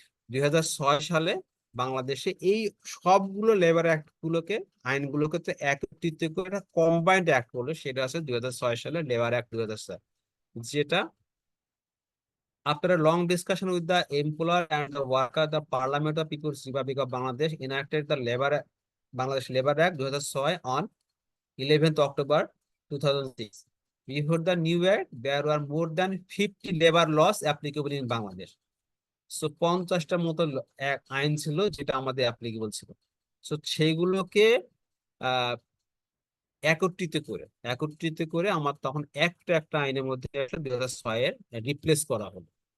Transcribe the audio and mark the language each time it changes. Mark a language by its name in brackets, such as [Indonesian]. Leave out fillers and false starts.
[Bangla] 2006 সালে বাংলাদেশে এই সবগুলো লেবার অ্যাক্ট গুলোকে আইনগুলোকে তো একত্রিত করে একটা কম্বাইন্ড অ্যাক্ট করলো, সেটা আছে 2006 সালে লেবার অ্যাক্ট 2006, যেটা [English] after a long discussion with the employer and the worker, the Parliament of People's Republic of Bangladesh enacted the Bangladesh Labor Act 2006 on 11th October 2006. Before the new act, there were more than 50 labor laws applicable in Bangladesh. [Bangla] So 50টার মতো আইন ছিল যেটা আমাদের applicable ছিল। So সেইগুলোকে আহ একত্রিত করে আমার তখন একটা একটা আইনের মধ্যে একটা 2006 এর রিপ্লেস করা হলো।